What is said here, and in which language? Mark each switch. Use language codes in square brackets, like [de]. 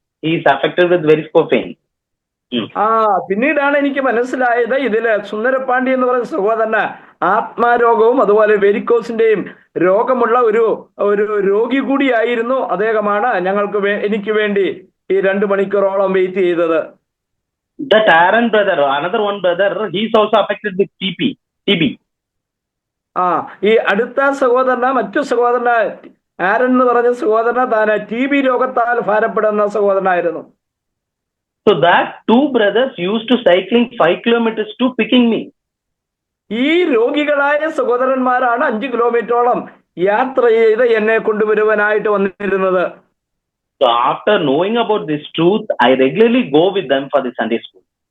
[en] He is affected with varicose vein. [ml] പിന്നീടാണ് എനിക്ക് മനസ്സിലായത്, ഇതില് സുന്ദരപാണ്ഡി എന്ന് പറയുന്ന സഹോദരന് ആത്മാരോഗവും അതുപോലെ വെരിക്കോസിന്റെയും രോഗമുള്ള ഒരു രോഗി കൂടിയായിരുന്നു അദ്ദേഹമാണ് എനിക്ക് വേണ്ടി ഈ 2 മണിക്കൂറോളം വെയിറ്റ് ചെയ്തത്. [en] That Aaron brother, another one brother, he is also affected with TB. [ml] ഈ അടുത്ത മറ്റു സഹോദരന് ആരൻ എന്ന് പറഞ്ഞ സഹോദരന് താൻ TB രോഗത്താൽ ഭാരപ്പെടുന്ന സഹോദരനായിരുന്നു. [en] So that 2 brothers used to cycling 5 kilometers to picking me. [ml] ഈ രോഗികളായ സഹോദരന്മാരാണ് 5 കിലോമീറ്ററോളം യാത്ര ചെയ്ത് എന്നെ കൊണ്ടുവരുവാനായിട്ട് വന്നിരുന്നത്. [en] So after knowing about this truth, I regularly go with them for the Sunday school.